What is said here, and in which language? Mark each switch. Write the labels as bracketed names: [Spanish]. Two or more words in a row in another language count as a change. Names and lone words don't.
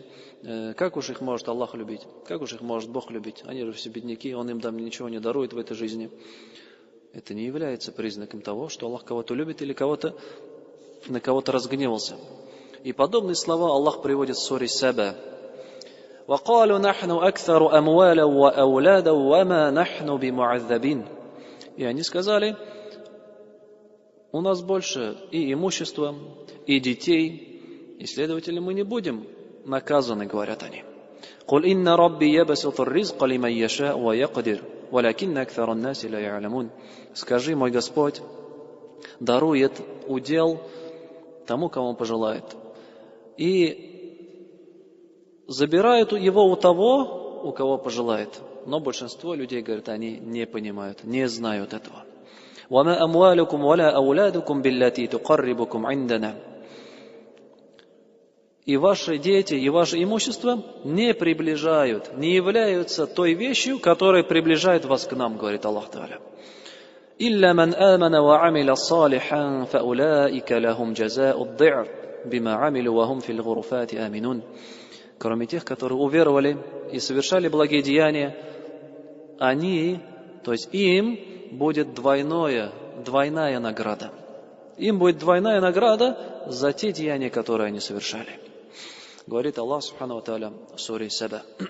[Russian] Как уж их может Аллах любить? Как уж их может Бог любить? Они же все бедняки, Он им там ничего не дарует в этой жизни. Это не является признаком того, что Аллах кого-то любит или на кого-то разгневался. И подобные слова Аллах приводит в суре Саба. [Arabic] وَقَالُوا نَحْنُ أَكْثَرُ أَمْوَالًا وَأَوْلَادًا وَمَا نَحْنُ بِمُعَذَّبِينَ. [Russian] И они сказали: у нас больше и имущества, и детей, и, следовательно, мы не будем наказаны, говорят они. [Arabic] قل إن ربي يبسط الرزق لمن يشاء ويقدر ولكن أكثر الناس لا يعلمون. [Russian] Скажи, мой Господь дарует удел тому, кому пожелает, и забирает его у того, у кого пожелает. Но большинство людей, говорят, они не понимают, не знают этого. [Arabic] وَمَا أَمْوَالُكُمْ وَلَا أَوْلَادُكُمْ بِالَّتِي تُقَرِّبُكُمْ عِنْدَنَا. [Russian] И ваши дети, и ваше имущество не приближают, не являются той вещью, которая приближает вас к нам, говорит [Arabic] الله تعالى. إِلَّا مَنْ آمَنَ وَعَمِلَ صَالِحًا فَأُولَٰئِكَ لَهُمْ جَزَاءُ الضِّعْفِ بِمَا عَمِلُوا وَهُمْ فِي الْغُرُفَاتِ آمِنُونَ. [Russian] Кроме тех, которые уверовали и совершали благие деяния, они, то есть им будет двойная награда. Им будет двойная награда за те деяния, которые они совершали. Говорит Аллах [Arabic] سبحانه وتعالى [Russian] в суре Саба.